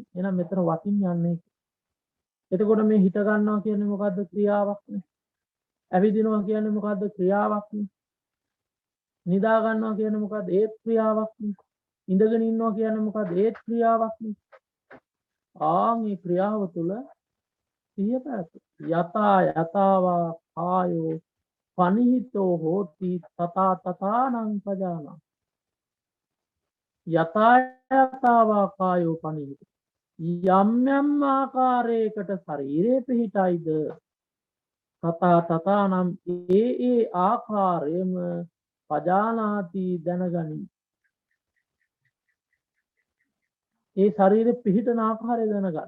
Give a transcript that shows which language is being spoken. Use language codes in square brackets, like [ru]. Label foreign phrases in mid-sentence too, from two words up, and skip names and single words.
[si] එහෙනම් මෙතන වටින් යන්නේ. එතකොට මේ හිත ගන්නවා කියන්නේ මොකද්ද? ක්‍රියාවක් නේ. ඇවිදිනවා කියන්නේ මොකද්ද? ක්‍රියාවක් නේ. නිදා ගන්නවා කියන්නේ මොකද්ද? ඒත් ක්‍රියාවක් නේ. ඉඳගෙන ඉන්නවා කියන්නේ මොකද්ද? ඒත් ක්‍රියාවක් නේ. මේ ක්‍රියාව තුළ සිහිය පැවැත්. [pi] යතා යතාවා කායෝ පනිහිතෝ හෝති තථා තථානං පජානා. යතා යතාවා කායෝ පනිහිත. [si] යම් යම් ආකාරයකට ශරීරයේ පිහිටයිද [pi] තථා තථානම් [si] ඒ ආකාරයෙන්ම පජානාති දැනගනි. ඒ ශරීරෙ පිහිටන ආකාරය දැනගන්න.